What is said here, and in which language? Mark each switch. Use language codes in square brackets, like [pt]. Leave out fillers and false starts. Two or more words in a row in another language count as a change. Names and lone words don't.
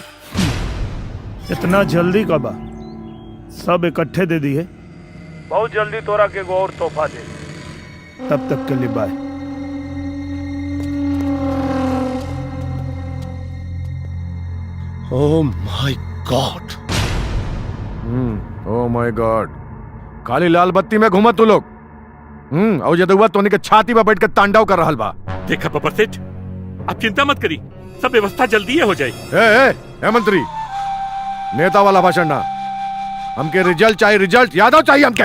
[bho] इतना जल्दी का बा? सब इकट्ठे दे दिए। बहुत जल्दी तोरा के एगो और तोहफा दे। तब तक के लिए बाय। [en] oh my god. oh my god. [bho] खाली लाल बत्ती में घूमा तू लोग। और जदुआ तोनी के छाती पर बैठ के तांडव कर रहल बा। देखा बब्बर सेठ, आप चिंता मत करी, सब व्यवस्था जल्दी हो जाए। ए मंत्री, नेता वाला भाषण ना, हमके रिजल्ट चाहिए। रिजल्ट यादव चाहिए हमके।